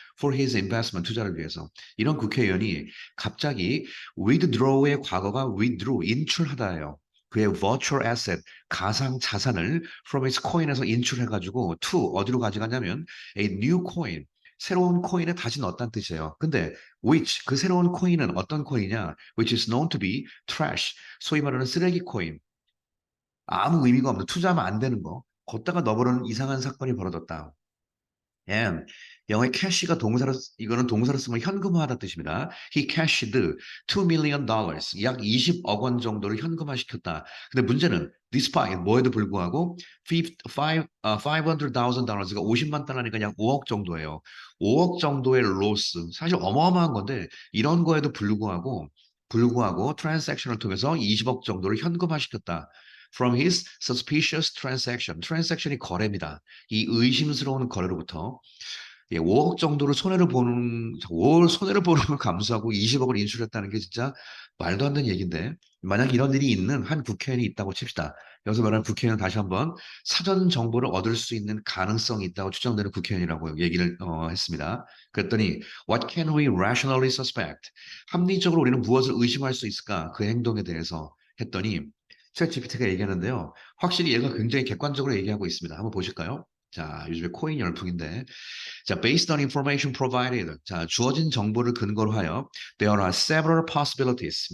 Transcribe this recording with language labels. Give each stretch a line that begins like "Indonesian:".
English: For his investment
Korean: 투자를 위해서 이런 국회의원이 갑자기 withdraw의 과거가 withdrew 인출하다예요. 그의 virtual asset 가상 자산을
English: from his coin
Korean: 에서 인출해가지고 to 어디로 가져가냐면
English: a new coin
Korean: 새로운 코인에 다시 넣었다는 뜻이에요. 근데 which 그 새로운 코인은 어떤 코인이냐?
English: Which is known to be trash
Korean: 소위 말하는 쓰레기 코인. 아무 의미가 없는 투자하면 안 되는 거. 걷다가 넣어버리는 이상한 사건이 벌어졌다. And 영어의 cash가 동사로 이거는 동사로 쓰면 현금화하다는 뜻입니다.
English: He cashed $2 million
Korean: 약 20억 원 정도를 현금화시켰다. 근데 문제는 despite 뭐에도 불구하고 500,000 50만 달러니까 약 5억 정도예요. 5억 정도의 로스 사실 어마어마한 건데 이런 거에도 불구하고 트랜잭션을 통해서 20억 정도를 현금화시켰다.
English: From his suspicious transaction.
Korean: 트랜잭션이 거래입니다. 이 의심스러운 거래로부터 5억 정도를 손해를 보는, 5억 손해를 보는 걸 감수하고 20억을 인출했다는 게 진짜 말도 안 되는 얘기인데, 만약 이런 일이 있는 한 국회의원이 있다고 칩시다. 여기서 말하는 국회의원은 다시 한번 사전 정보를 얻을 수 있는 가능성이 있다고 추정되는 국회의원이라고 얘기를 했습니다. 그랬더니,
English: What can we rationally suspect?
Korean: 합리적으로 우리는 무엇을 의심할 수 있을까? 그 행동에 대해서 했더니, 챗 GPT가 얘기하는데요. 확실히 얘가 굉장히 객관적으로 얘기하고 있습니다. 한번 보실까요? 자, 요즘에 코인 열풍인데, 자,
English: based on information provided.
Korean: 자, 주어진 정보를 근거로 하여
English: there are several possibilities.